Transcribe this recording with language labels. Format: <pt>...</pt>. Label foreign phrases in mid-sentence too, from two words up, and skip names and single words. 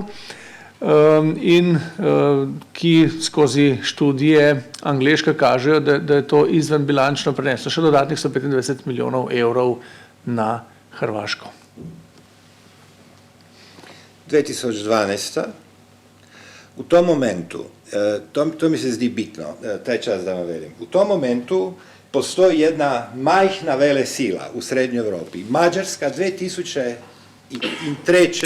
<sl>In ki skozi študije angleške kažejo, da je to izvenbilančno preneslo še dodatnih 125 milijonov evrov na Hrvaško. 2012.</sl> <hr>U tom momentu, to mi se zdi bitno, taj čas da vam velim, u tom momentu postoji jedna majhna velesila u Srednjoj Evropi. Mađarska 2003.</hr>